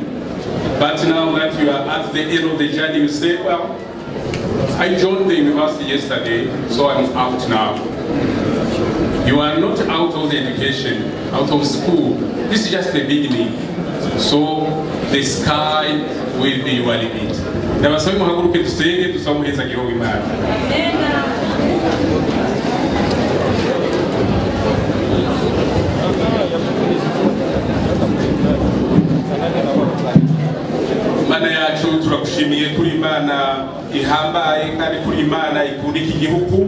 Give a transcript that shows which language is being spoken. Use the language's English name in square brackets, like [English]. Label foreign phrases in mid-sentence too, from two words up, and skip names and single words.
[English] But now that you are at the end of the journey, you say, well, I joined the university yesterday, so I'm out now. You are not out of the education, out of school. This is just the beginning. So the sky will be your limit. [Kinyarwanda] Ndabasaba muhaguruke dusenge tusamuheza gihugu Imana. Mana yacu turakushimiye kuri Imana ihambaye kandi kuri Imana ikunda iki gihugu.